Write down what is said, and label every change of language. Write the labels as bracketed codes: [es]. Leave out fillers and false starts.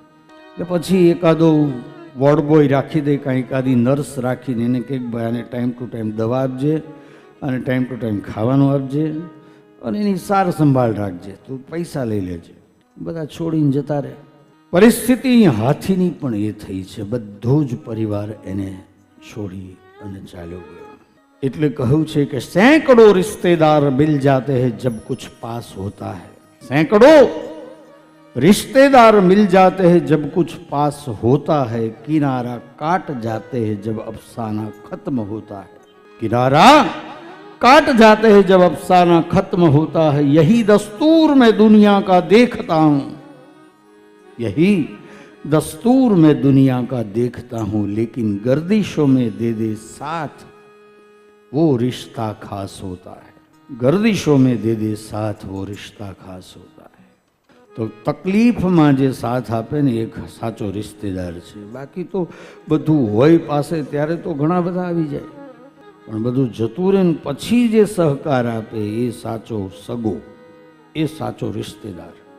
[gu] એટલે પછી એકાદો વોર્ડ બોય રાખી દે, કાંઈ એકાદી નર્સ રાખીને એને કંઈક ભાઈ આને ટાઈમ ટુ ટાઈમ દવા આપજે, અને ટાઈમ ટુ ટાઈમ ખાવાનું આપજે, અને એની સાર સંભાળ રાખજે, તું પૈસા લઈ લેજે. બધા છોડીને જતા રહે. પરિસ્થિતિ હાથીની પણ એ થઈ છે. બધો જ પરિવાર એને છોડી અને ચાલ્યો ગયો. એટલે કહ્યું છે કે [hi] સેંકડો રિશ્તેદાર મિલ જાતે હૈ જબ કુછ પાસ હોતા હૈ. સેંકડો रिश्तेदार मिल जाते हैं जब कुछ पास होता है, किनारा काट जाते हैं जब अफसाना खत्म होता है. किनारा काट जाते हैं जब अफसाना खत्म होता है. यही दस्तूर में दुनिया का देखता हूं, यही दस्तूर में दुनिया का देखता हूं, लेकिन गर्दिशों में दे दे साथ वो रिश्ता खास होता है. गर्दिशों में दे दे साथ वो रिश्ता खास होता है. [gu] તો તકલીફમાં જે સાથ આપે ને એ સાચો રિશ્તેદાર છે. બાકી તો બધું હોય પાસે ત્યારે તો ઘણા બધા આવી જાય, પણ બધું જતું રહે ને પછી જે સહકાર આપે એ સાચો સગો, એ સાચો રિશ્તેદાર.